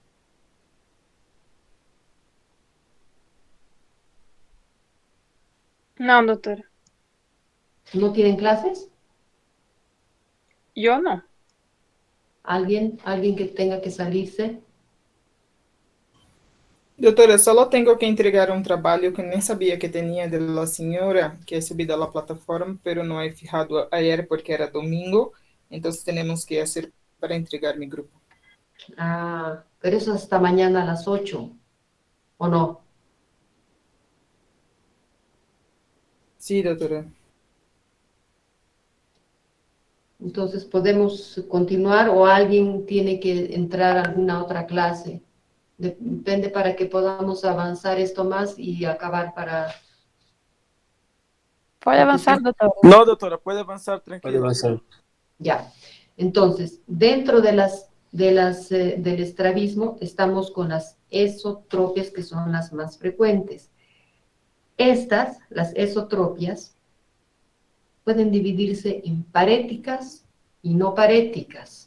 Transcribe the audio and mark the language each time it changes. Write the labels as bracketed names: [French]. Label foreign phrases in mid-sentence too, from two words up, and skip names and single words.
[Spanish] No, doctora. ¿No tienen clases? Yo no. ¿Alguien que tenga que salirse? [Portuguese] Doutora, só tenho que entregar um trabalho que nem sabia que tinha [Spanish] de la [Portuguese] senhora, que é [Spanish] subida a la plataforma, [Portuguese] pero não é [Spanish] fijado ayer [Portuguese] porque era domingo, então temos que fazer para entregar [Spanish] mi grupo. Ah, pero eso hasta mañana a las 8, ¿o no? Sí, doutora. Entonces, ¿podemos continuar o alguien tiene que entrar a alguna otra clase? Depende para que podamos avanzar esto más y acabar para... [Portuguese] Pode avançar, doutora. [Spanish] No, doctora, puede avanzar [Portuguese] Pode [Spanish] tranquilo. [Portuguese] avançar. [Spanish] Ya. Entonces, dentro del estrabismo estamos con las esotropias, que son las más frecuentes. Estas, las esotropias, pueden dividirse en paréticas y no paréticas.